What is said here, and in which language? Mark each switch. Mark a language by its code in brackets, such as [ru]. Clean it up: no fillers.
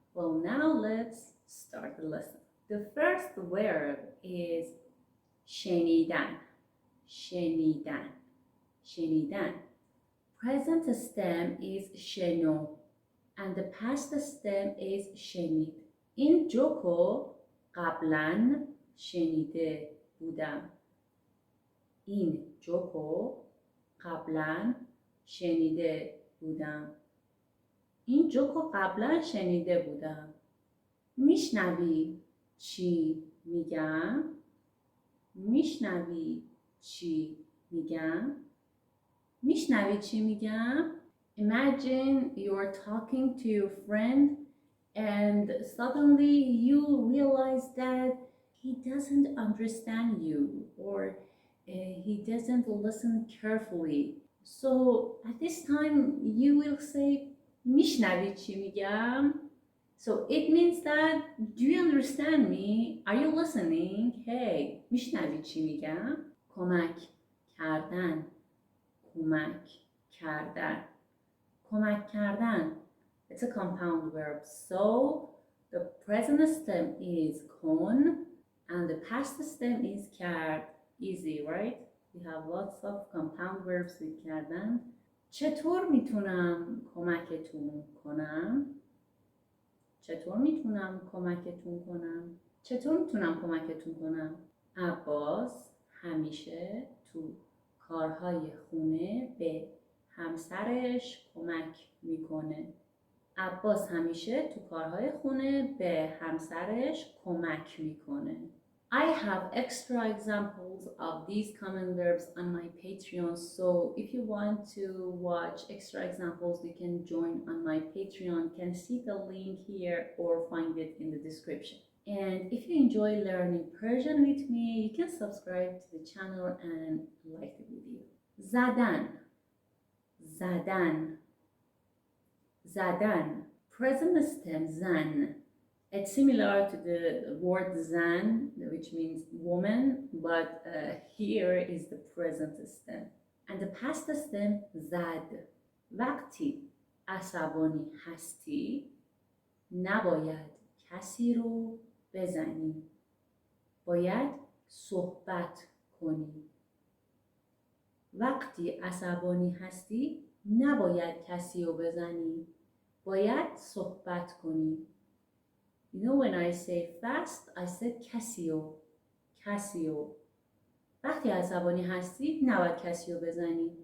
[en] Well, now let's start the lesson. The first verb is شنیدن. [fa] شنیدن. شنیدن. [en] Present stem is شنو and the past stem is شنید. [fa] این جوکو قبلا شنیده بودم. این جوکو قبلا شنیده بودم. این جوکو قبلا شنیده بودم. میشنوی چی میگم؟ میشنوی چی میگم؟ [en] میشنوی چی میگم؟ Imagine you're talking to your friend and suddenly you realize that he doesn't understand you or he doesn't listen carefully. So at this time you will say [fa] میشنوی چی میگم? [en] So it means that, do you understand me? Are you listening? [fa] Hey, میشنوی چی میگم؟ کمک کردن. کمک کردن. کمک کردن. [en] It's a compound verb. So the present stem is kon and the past stem is کرد. Easy, right? We have lots of compound verbs with کردن. [fa] چطور میتونم کمکتون کنم؟ چطور میتونم کمکتون کنم؟ چطور میتونم کمکتون کنم؟ عباس همیشه تو کارهای خونه به همسرش کمک میکنه. عباس همیشه تو کارهای خونه به همسرش کمک میکنه. [en] I have extra examples of these common verbs on my Patreon, so if you want to watch extra examples, you can join on my Patreon. You can see the link here or find it in the description. And if you enjoy learning Persian with me, you can subscribe to the channel and like the video. [fa] زدن. زدن. زدن. [en] Present stem زن. It's similar to the word zan, which means woman, but here is the present stem. And the past stem zad. [fa] وقتی عصبانی هستی نباید کسی رو بزنی. باید صحبت کنی. وقتی عصبانی هستی نباید کسی رو بزنی. باید صحبت کنی. [en] You know, when I say fast, I said کسیو. [fa] کسیو. وقتی عصبانی هستی نباید کسی رو بزنی.